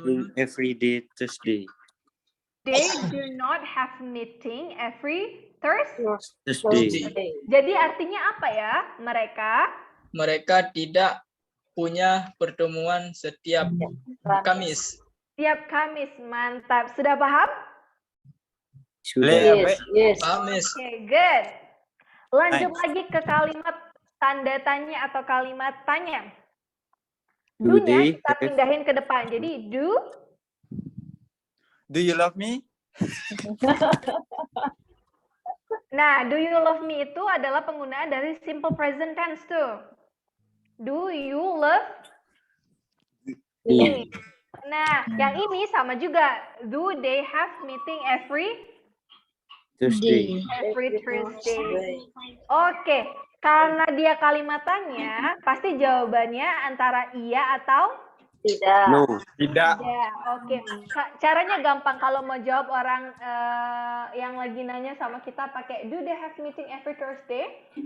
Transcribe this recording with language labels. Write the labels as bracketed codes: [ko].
[en] meeting every day Thursday. They do not have meeting every Thursday. [id] Jadi artinya apa ya? Mereka tidak punya pertemuan setiap Kamis. Setiap Kamis. Mantap. Sudah paham? Sudah. [en] Yes. [id] Paham, Miss? [en] Oke, good. [id] Lanjut lagi ke kalimat tanda tanya atau kalimat tanya. [en] Do Do-nya they [id] kita pindahin ke depan. Jadi do [en] you love me? [id] Nah, [en] do you love me [id] itu adalah penggunaan dari simple present tense tuh. [en] Do you love me? [id] Nah, yang ini sama juga. [en] Do they have meeting every Thursday. Thursday? [id] Oke, karena dia kalimat tanya, pasti jawabannya antara iya atau Tidak. [en] No. [id] Tidak. ya. Oke, caranya gampang. Kalau mau jawab orang yang lagi nanya sama kita pakai [en] do they have meeting every Thursday?